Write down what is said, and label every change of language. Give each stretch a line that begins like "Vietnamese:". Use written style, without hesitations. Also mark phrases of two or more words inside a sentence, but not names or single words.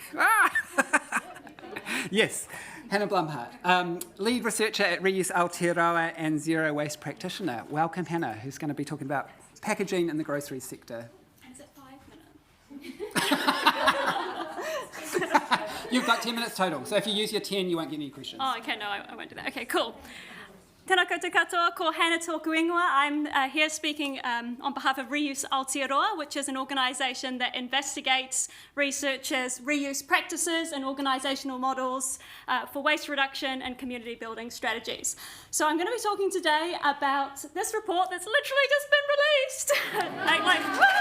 English: Yes, Hannah Blumhardt, lead researcher at Reuse Aotearoa and zero waste practitioner. Welcome, Hannah, who's going to be talking about packaging in the grocery sector. Is it 5 minutes? You've got 10 minutes total, so if you use your 10, you won't get any questions. Oh, okay, no, I won't do that. Okay, cool.
Māori: Tēnā koutou katoa, ko Hannah tōku ingoa.
English: I'm here speaking on behalf of Reuse Aotearoa, which is an organisation that investigates, researches reuse practices and organisational models for waste reduction and community building strategies. So I'm going to be talking today about this report that's literally just been released.